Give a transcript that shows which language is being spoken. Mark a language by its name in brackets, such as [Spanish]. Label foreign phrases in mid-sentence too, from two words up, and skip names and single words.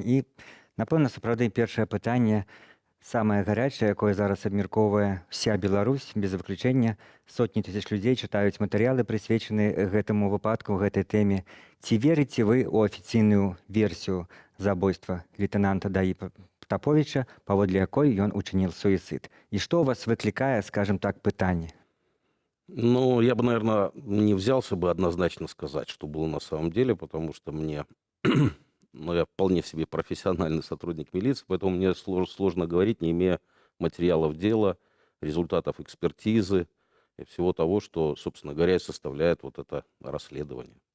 [Belarusian] І, напэўна, сапраўды першае пытанне, самае гарячае, якое зараз абмяркоўвае вся Беларусь, без выключэння. Сотні тысяч людзей чытаюць матэрыялы, прысвечаныя гэтаму выпадку, гэтай тэме. Ці верыце вы ў афіцыйную версію забойства лейтенанта ДАІ Потаповича, паводле якой ён [Russian] учинил суицид? И что у вас выкликае, скажем так, пытание? Ну, я бы, наверное, не взялся бы однозначно сказать, что было на самом деле, потому что мне, ну, я вполне себе профессиональный сотрудник милиции, поэтому мне сложно говорить, не имея материалов дела, результатов экспертизы и всего того, что, собственно говоря, и составляет вот это расследование.